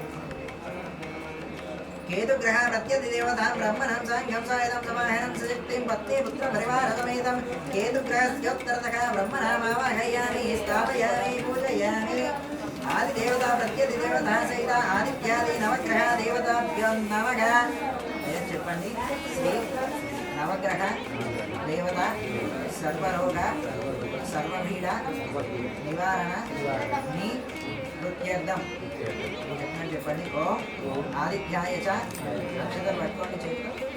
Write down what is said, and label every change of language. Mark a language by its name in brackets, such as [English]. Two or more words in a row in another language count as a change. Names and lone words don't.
[Sanskrit] केतुग्रह प्रत्यतिदेवतां ब्रह्मणं साङ्गं स्वायुधं समाहरं सशक्तिं पत्नीपुत्रपरिवारसमेतं केतुग्रहस्योत्तरतः ब्रह्मणामावाहयामि स्थापयामि पूजयामि आदिदेवता प्रत्यतिदेवता सहित आदित्यादि नवग्रह देवताभ्यो नमः చెప్పండి శ్రీ నవగ్రహ దేవత సర్వరోగ సర్వపీడ నివారణ ని కృత్యర్థం చెప్పండి ఓం ఆదిత్యాయ చ [Telugu] అక్షరం పట్టుకోండి చేతిలో